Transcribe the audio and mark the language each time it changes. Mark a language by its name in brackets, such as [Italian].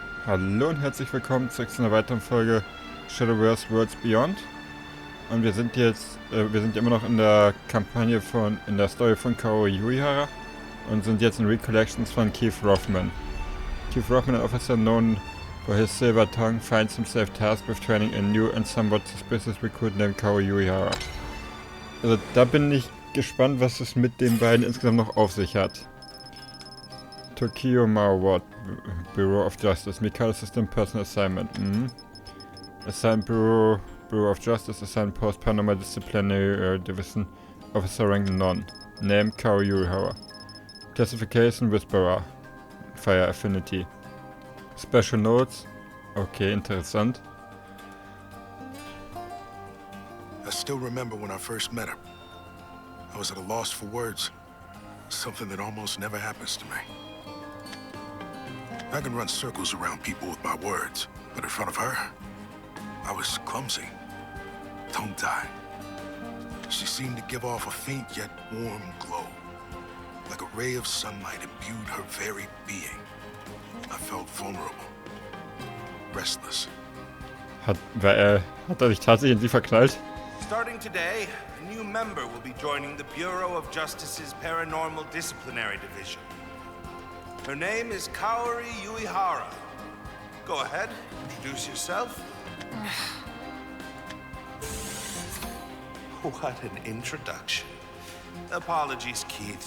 [German] Hallo und herzlich willkommen zu einer weiteren Folge Shadowverse Worlds Beyond. Und wir sind immer noch in der Kampagne in der Story von Kaori Yuihara und sind jetzt in Recollections von Keith Rothman. [English] Keith Rothman, an officer known for his silver tongue, finds himself tasked with training a new and somewhat suspicious recruit named Kaori Yuihara. [German] Also da bin ich gespannt, was es mit den beiden insgesamt noch auf sich hat. [English] Tokyo Mao Ward Bureau of Justice, Mikado System Personal Assignment. Assigned Bureau of Justice, assigned Post Paranormal Disciplinary Division Officer Rank None. Name Kaori Yuihara. Classification Whisperer. Fire Affinity. Special Notes. [German] Okay, interessant. [English] I still remember when I first met her. I was at a loss for words. Something that almost never happens to me. I can run circles around people with my words, but in front of her, I was clumsy, tongue-tied. She seemed to give off a faint yet warm glow, like a ray of sunlight imbued her very being. I felt vulnerable, restless. [German] Hat er sich tatsächlich in sie verknallt? [English] Starting today, a new member will be joining the Bureau of Justice's Paranormal Disciplinary Division. Her name is Kaori Yuihara. Go ahead, introduce yourself. What an introduction. Apologies, Keith.